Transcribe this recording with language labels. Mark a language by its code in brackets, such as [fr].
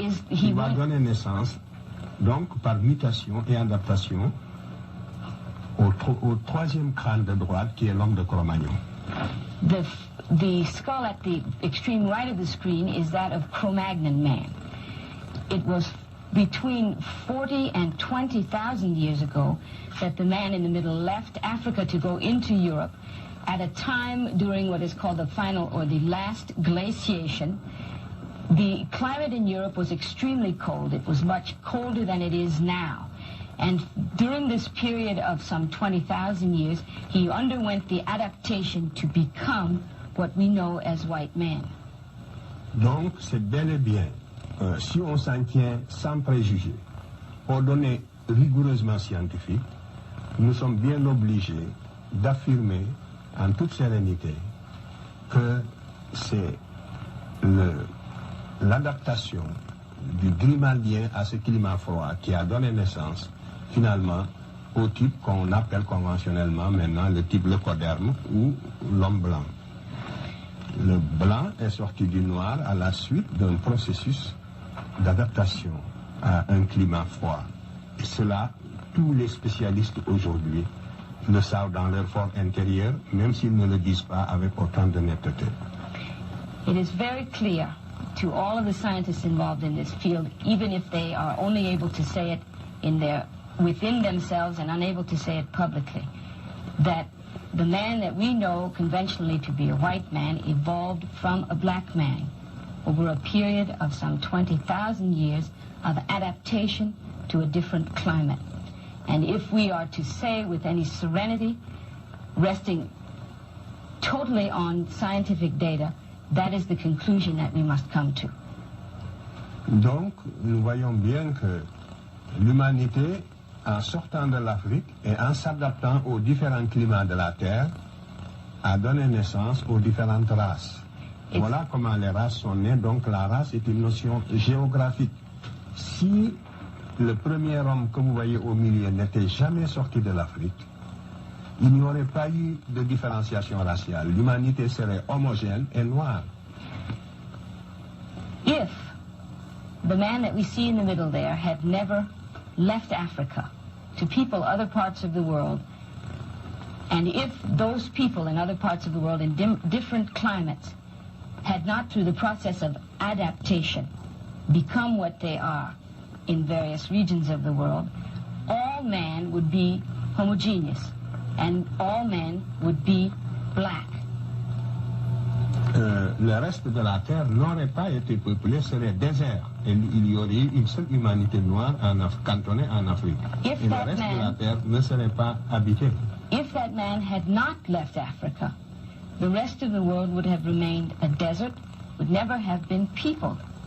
[fr] Il va donner naissance, donc par mutation et adaptation, au troisième crâne de droite qui est l'homme de Cro-Magnon. [en] The skull at the extreme right of the screen is that of Cro-Magnon man. It was between 40 and 20,000 years ago that the man in the middle left Africa to go into Europe at a time during what is called the final or the last glaciation. The climate in Europe was extremely cold. It was much colder than it is now. And during this period of some 20,000 years, he underwent the adaptation to become what we know as white man. [fr] Donc, c'est bel et bien, si on s'en tient sans préjugés, aux données rigoureusement scientifiques, nous sommes bien obligés d'affirmer en toute sérénité que c'est l'adaptation du Grimaldien à ce climat froid qui a donné naissance finalement au type qu'on appelle conventionnellement maintenant le type leucoderme ou l'homme blanc. Le blanc est sorti du noir à la suite d'un processus d'adaptation à un climat froid. Et cela, tous les spécialistes aujourd'hui le savent dans leur fort intérieur, même s'ils ne le disent pas avec autant de netteté. [en] It is very clear to all of the scientists involved in this field, even if they are only able to say it within themselves and unable to say it publicly, that the man that we know conventionally to be a white man evolved from a black man over a period of some 20,000 years of adaptation to a different climate. And if we are to say with any serenity, resting totally on scientific data, that is the conclusion that we must come to. [fr] Donc, nous voyons bien que l'humanité, en sortant de l'Afrique et en s'adaptant aux différents climats de la Terre, a donné naissance aux différentes races. Voilà comment les races sont nées. Donc la race est une notion géographique. Si le premier homme que vous voyez au milieu n'était jamais sorti de l'Afrique, il n'y aurait pas eu de différenciation raciale. L'humanité serait homogène et noire. [en] If the man that we see in the middle there had never left Africa to people other parts of the world, and if those people in other parts of the world in different climates had not, through the process of adaptation, become what they are in various regions of the world, all man would be homogeneous, and all men would be black. [fr] Le reste de la Terre n'aurait pas été peuplé, serait désert. Et il y aurait une seule humanité noire cantonnée en Afrique. Et le reste de la Terre ne serait pas habité. [en] If that man had not left Africa, the rest of the world would have remained a desert, would never have been peopled.